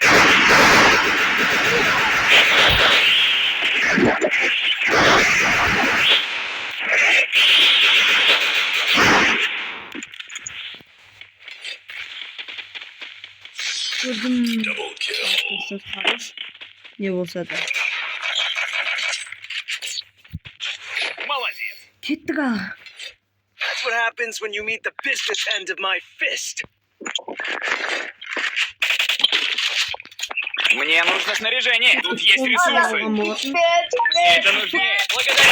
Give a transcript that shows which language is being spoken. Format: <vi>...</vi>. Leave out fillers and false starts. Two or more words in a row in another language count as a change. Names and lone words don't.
<kk>Көрдім. Хорош. Не болса да.</kk> <ru>Молодец.</ru> <kk>Кеттік ал.</kk> <en>That's what happens when you meet the business end of my fist.</en> <ru>Мне нужно снаряжение. Тут есть ресурсы. Мне это нужнее. Благодарю.</ru>